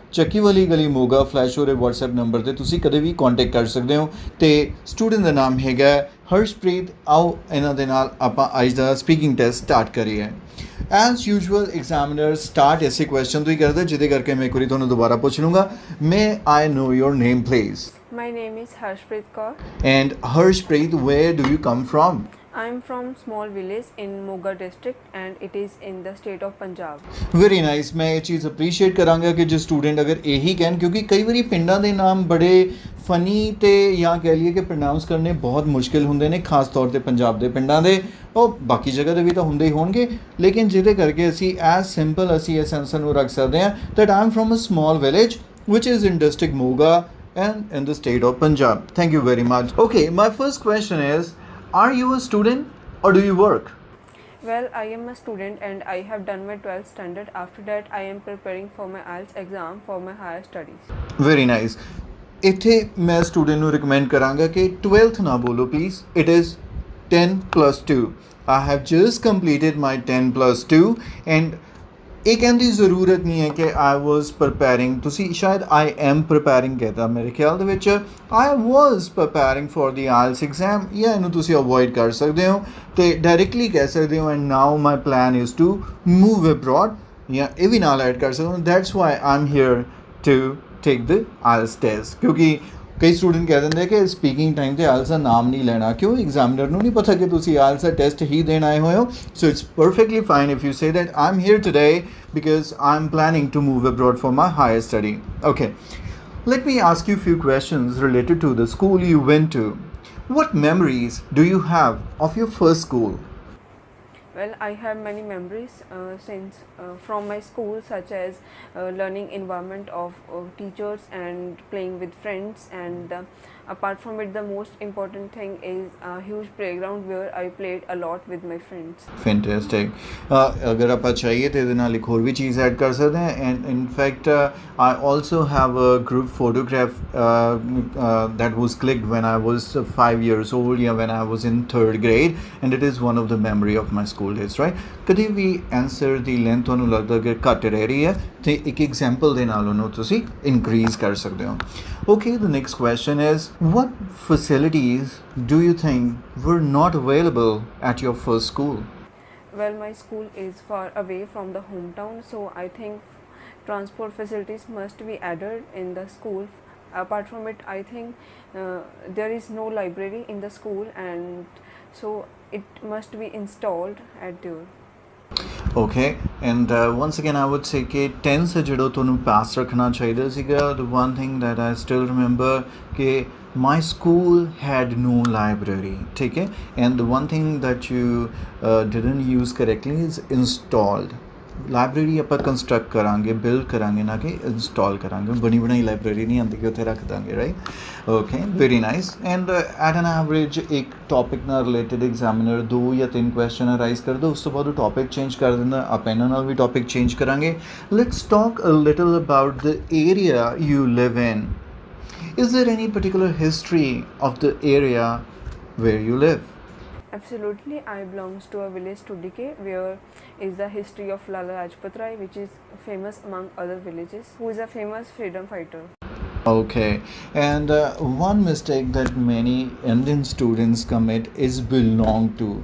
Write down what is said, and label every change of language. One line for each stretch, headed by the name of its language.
Punjabi: ਚੱਕੀ ਵਾਲੀ ਗਲੀ ਮੋਗਾ, ਫਲੈਸ਼ ਹੋ ਰਹੇ WhatsApp ਨੰਬਰ 'ਤੇ ਤੁਸੀਂ ਕਦੇ ਵੀ ਕੰਟੈਕਟ ਕਰ ਸਕਦੇ ਹੋ। ਅਤੇ ਸਟੂਡੈਂਟ ਦਾ ਨਾਮ ਹੈਗਾ ਹਰਸ਼ਪ੍ਰੀਤ। ਆਓ ਇਹਨਾਂ ਦੇ ਨਾਲ ਆਪਾਂ ਅੱਜ ਦਾ ਸਪੀਕਿੰਗ ਟੈਸਟ ਸਟਾਰਟ ਕਰੀਏ।
English: as usual
Punjabi: ਐਗਜ਼ਾਮੀਨਰ ਸਟਾਰਟ ਐਸੇ ਕੁਐਸਚਨ ਤੋਂ ਹੀ ਕਰਦਾ, ਜਿਹਦੇ ਕਰਕੇ ਮੈਂ ਇੱਕ ਵਾਰੀ ਤੁਹਾਨੂੰ ਦੁਬਾਰਾ ਪੁੱਛ ਲੂੰਗਾ।
English: May I know your name please? My name is Harshpreet Kaur. And Harshpreet, where do you come from? I am from small village in Moga district and it is in the state of Punjab. Very nice.
Punjabi: ਮੈਂ ਇਹ ਚੀਜ਼ appreciate ਕਰਾਂਗਾ ਕਿ ਜੋ student ਅਗਰ ਇਹੀ ਕਹਿਣ, ਕਿਉਂਕਿ ਕਈ ਵਾਰੀ ਪਿੰਡਾਂ ਦੇ ਨਾਮ ਬੜੇ ਫਨੀ ਅਤੇ ਜਾਂ ਕਹਿ ਲਈਏ ਕਿ ਪ੍ਰੋਨਾਊਂਸ ਕਰਨੇ ਬਹੁਤ ਮੁਸ਼ਕਿਲ ਹੁੰਦੇ ਨੇ, ਖਾਸ ਤੌਰ 'ਤੇ ਪੰਜਾਬ ਦੇ ਪਿੰਡਾਂ ਦੇ। ਉਹ ਬਾਕੀ ਜਗ੍ਹਾ 'ਤੇ ਵੀ ਤਾਂ ਹੁੰਦੇ ਹੀ ਹੋਣਗੇ, ਲੇਕਿਨ ਜਿਹਦੇ ਕਰਕੇ ਅਸੀਂ ਐਜ਼ ਸਿੰਪਲ ਅਸੀਂ ਇਸ ਆਂਸਰ ਨੂੰ ਰੱਖ ਸਕਦੇ ਹਾਂ
English: That I am from a small village which is in district Moga and in the state of Punjab. Thank you very much. Okay, my first question is, are you a student or do you work? Well, I am a student and I have done my 12th standard. After that, I am preparing for my IELTS exam for my higher studies. Very nice.
Punjabi: ਇੱਥੇ ਮੈਂ student ਨੂੰ recommend ਕਰਾਂਗਾ ਕਿ 12th ਨਾ ਬੋਲੋ please,
English: it is 10 plus 2. I have just completed my 10 plus 2 and
Punjabi: ਇਹ ਕਹਿਣ ਦੀ ਜ਼ਰੂਰਤ ਨਹੀਂ ਹੈ ਕਿ
English: I was preparing.
Punjabi: ਤੁਸੀਂ ਸ਼ਾਇਦ
English: I am preparing
Punjabi: ਕਹਿਤਾ, ਮੇਰੇ ਖਿਆਲ ਦੇ ਵਿੱਚ
English: I was preparing for the IELTS exam,
Punjabi: ਜਾਂ ਇਹਨੂੰ ਤੁਸੀਂ ਅਵੋਇਡ ਕਰ ਸਕਦੇ ਹੋ ਅਤੇ ਡਾਇਰੈਕਟਲੀ ਕਹਿ ਸਕਦੇ ਹੋ
English: and now my plan is to move abroad,
Punjabi: ਜਾਂ ਇਹ ਵੀ ਨਾਲ ਐਡ ਕਰ ਸਕਦੇ ਹੋ।
English: That's why I am here to take the IELTS test.
Punjabi: ਕਿਉਂਕਿ ਕਈ ਸਟੂਡੈਂਟ ਕਹਿ ਦਿੰਦੇ ਕਿ ਸਪੀਕਿੰਗ ਟਾਈਮ 'ਤੇ ਆਇਲਸ ਦਾ ਨਾਮ ਨਹੀਂ ਲੈਣਾ, ਕਿਉਂ? ਐਗਜ਼ਾਮੀਨਰ ਨੂੰ ਨਹੀਂ ਪਤਾ ਕਿ ਤੁਸੀਂ ਆਇਲਸ ਦਾ ਟੈਸਟ ਹੀ ਦੇਣ ਆਏ ਹੋਏ ਹੋ।
English: So it's perfectly fine if you say that I am here today because I'm planning to move abroad for my higher study. Okay, let me ask you a few questions related to the school you went to. What memories do you have of your first school? Well, I have many memories since from my school, such as learning environment of teachers and playing with friends, and apart from it, the most important thing is a huge playground where I played a lot with my friends. Fantastic.
Hindi: अगर आप चाहिए तो
Punjabi: ਇਹਦੇ ਨਾਲ ਇੱਕ ਹੋਰ ਵੀ ਚੀਜ਼ add ਕਰ ਸਕਦੇ ਹਾਂ।
English: And in fact I also have a group photograph that was clicked when I was 5 years old, yeah, when I was in 3rd grade, and it is one of the memory of my school days, right?
Punjabi: ਕਦੇ ਵੀ answer ਦੀ length ਤੁਹਾਨੂੰ ਲੱਗਦਾ ਕਿ ਘੱਟ ਰਹਿ ਰਹੀ ਹੈ ਤੇ ਇੱਕ ਐਗਜ਼ਾਮਪਲ ਦੇ ਨਾਲ ਉਹਨੂੰ ਤੁਸੀਂ ਇਨਕਰੀਜ਼ ਕਰ ਸਕਦੇ ਹੋ।
English: Okay, the next question is, what facilities do you think were not available at your first school? Well, my school is far away from the hometown, so I think transport facilities must be added in the school apart from it, I think there is no library in the school, and so it must be installed at there. Okay, and once again I would say
Hindi: कि 10 से जड़ो
Punjabi: ਤੁਹਾਨੂੰ ਪਾਸ ਰੱਖਣਾ ਚਾਹੀਦਾ ਸੀਗਾ.
English: The one thing that I still remember कि my school had no library,
Hindi: ठीक है,
English: and the one thing that you didn't use correctly is installed.
Punjabi: Library ਆਪਾਂ ਕੰਸਟਰਕਟ ਕਰਾਂਗੇ, ਬਿਲਡ ਕਰਾਂਗੇ, ਨਾ ਕਿ ਇੰਸਟਾਲ ਕਰਾਂਗੇ. ਬਣੀ ਬਣਾਈ ਲਾਇਬ੍ਰੇਰੀ ਨਹੀਂ ਆਉਂਦੀ ਕਿ ਉੱਥੇ ਰੱਖ ਦਾਂਗੇ, right?
English: Okay, very nice. And at an average
Punjabi: ਇੱਕ ਟੌਪਿਕ ਨਾਲ ਰਿਲੇਟਡ ਐਗਜ਼ਾਮੀਨਰ 2 ਜਾਂ 3 ਕੁਐਸਚਨ ਅਰਾਈਜ਼ ਕਰਦਾ, ਉਸ ਤੋਂ ਬਾਅਦ ਉਹ ਟੌਪਿਕ ਚੇਂਜ ਕਰ ਦਿੰਦਾ. ਆਪਾਂ ਇਹਨਾਂ ਨਾਲ ਵੀ ਟੌਪਿਕ ਚੇਂਜ ਕਰਾਂਗੇ.
English: Let's talk a little about the area you live in. Is there any particular history of the area where you live? Absolutely, I belongs to a village Tudike, where is the history of Lala Lajpat Rai, which is famous among other villages, who is a famous freedom fighter. Okay, and one mistake that many Indian students commit is belong to.